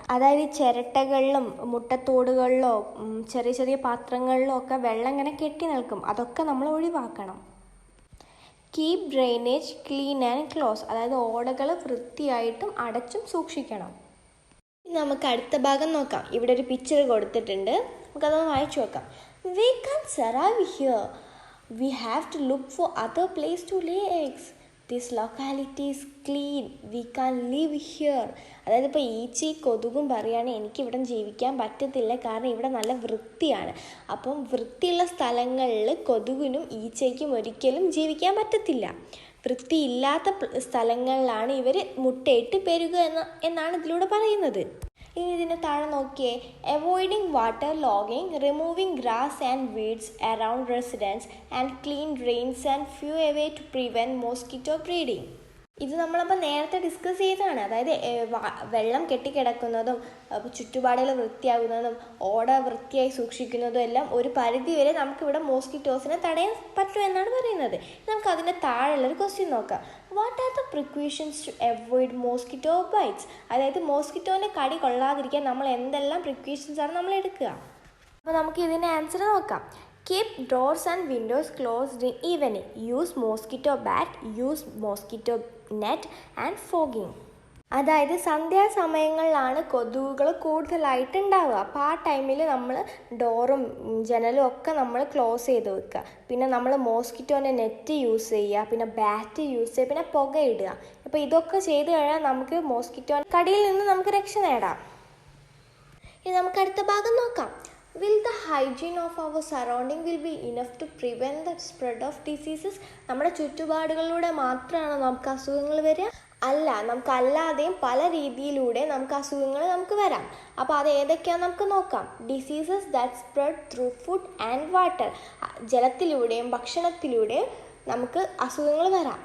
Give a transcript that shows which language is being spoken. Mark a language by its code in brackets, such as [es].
[ml] അതായത് ചിരട്ടകളിലും മുട്ടത്തോടുകളിലോ ചെറിയ ചെറിയ പാത്രങ്ങളിലോ ഒക്കെ വെള്ളം ഇങ്ങനെ കെട്ടി നിൽക്കും, അതൊക്കെ നമ്മൾ ഒഴിവാക്കണം. [en] Keep drainage clean and close. [ml] അതായത് ഓടകൾ വൃത്തിയായിട്ടും അടച്ചും സൂക്ഷിക്കണം. നമുക്ക് അടുത്ത ഭാഗം നോക്കാം. ഇവിടെ ഒരു പിക്ചർ കൊടുത്തിട്ടുണ്ട്, നമുക്കതൊന്ന് വായിച്ചു നോക്കാം. [en] We can't survive here. We have to look for other place to lay eggs. This locality is clean, we can live here. [ml] അതായത് ഇപ്പോൾ ഈച്ചയും കൊതുകും പറയുകയാണെങ്കിൽ എനിക്കിവിടെ ജീവിക്കാൻ പറ്റത്തില്ല, കാരണം ഇവിടെ നല്ല വൃത്തിയാണ്. അപ്പം വൃത്തിയുള്ള സ്ഥലങ്ങളിൽ കൊതുകിനും ഈച്ചയ്ക്കും ഒരിക്കലും ജീവിക്കാൻ പറ്റത്തില്ല. വൃത്തിയില്ലാത്ത സ്ഥലങ്ങളിലാണ് ഇവർ മുട്ടയിട്ട് പെരുകുക എന്നാണ് ഇതിലൂടെ പറയുന്നത്. ഇനി ഇതിന് താഴെ നോക്കിയേ, [en] Avoiding water logging, removing grass and weeds around residence and clean drains and few away to prevent mosquito breeding. [ml] ഇത് നമ്മളപ്പോൾ നേരത്തെ ഡിസ്കസ് ചെയ്തതാണ്. അതായത് വെള്ളം കെട്ടിക്കിടക്കുന്നതും ചുറ്റുപാടുകൾ വൃത്തിയാകുന്നതും ഓട വൃത്തിയായി സൂക്ഷിക്കുന്നതും എല്ലാം ഒരു പരിധി വരെ നമുക്കിവിടെ മോസ്കിറ്റോസിനെ തടയാൻ പറ്റുമെന്നാണ് പറയുന്നത്. നമുക്ക് അതിൻ്റെ താഴെയുള്ളൊരു ക്വസ്റ്റ്യൻ നോക്കാം. [en] What are the precautions to avoid mosquito bites? [ml] അതായത് മോസ്കിറ്റോൻ്റെ കടി കൊള്ളാതിരിക്കാൻ നമ്മൾ എന്തെല്ലാം പ്രിക്വേഷൻസാണ് നമ്മൾ എടുക്കുക? അപ്പോൾ നമുക്ക് ഇതിൻ്റെ ആൻസർ നോക്കാം. [en] Keep doors and windows closed in evening. Use mosquito bat, use mosquito net and fogging. [ml] അതായത് സന്ധ്യാസമയങ്ങളിലാണ് കൊതുകുകൾ കൂടുതലായിട്ട് ഉണ്ടാവുക. അപ്പോൾ ആ ടൈമിൽ നമ്മൾ ഡോറും ജനലും ഒക്കെ നമ്മൾ ക്ലോസ് ചെയ്ത് വെക്കുക. പിന്നെ നമ്മൾ മോസ്കിറ്റോൻ്റെ നെറ്റ് യൂസ് ചെയ്യുക, പിന്നെ ബാറ്റ് യൂസ് ചെയ്യുക, പിന്നെ പുകയിടുക. അപ്പോൾ ഇതൊക്കെ ചെയ്ത് കഴിഞ്ഞാൽ നമുക്ക് മോസ്കിറ്റോ കടിയിൽ നിന്ന് നമുക്ക് രക്ഷ നേടാം. ഇനി നമുക്ക് അടുത്ത ഭാഗം നോക്കാം. [en] Will the hygiene of our surrounding will be enough to prevent the spread of diseases? [ml] നമ്മുടെ ചുറ്റുപാടുകളിലൂടെ മാത്രമാണ് നമുക്ക് അസുഖങ്ങൾ വരിക? അല്ല, നമുക്കല്ലാതെയും പല രീതിയിലൂടെ നമുക്ക് അസുഖങ്ങൾ നമുക്ക് വരാം. അപ്പോൾ അത് ഏതൊക്കെയാണെന്ന് നമുക്ക് നോക്കാം. [en] Diseases that spread through food and water. [ml] ജലത്തിലൂടെയും ഭക്ഷണത്തിലൂടെയും നമുക്ക് അസുഖങ്ങൾ വരാം.